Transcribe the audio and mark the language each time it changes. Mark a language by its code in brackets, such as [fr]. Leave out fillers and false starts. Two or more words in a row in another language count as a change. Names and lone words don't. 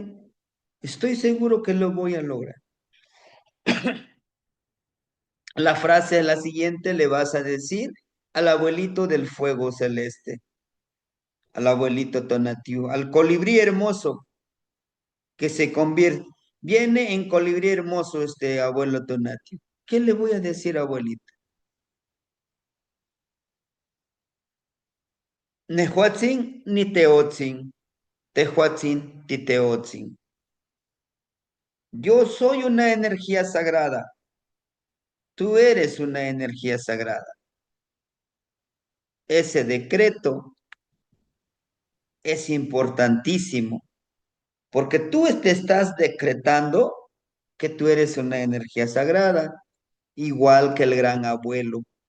[es] Estoy seguro que lo voy a lograr. La frase es la siguiente, le vas a decir al abuelito del fuego celeste, al abuelito Tonatiuh, al colibrí hermoso que se convierte, Viene en colibrí hermoso este abuelo Tonatio. ¿Qué le voy a decir, abuelita? [nci] Nehuatzin ni teotzin, tehuatzin ti teotzin. [es] Yo soy una energía sagrada, tú eres una energía sagrada. Ese decreto es importantísimo porque tú te estás decretando que tú eres una energía sagrada, igual que el gran abuelo.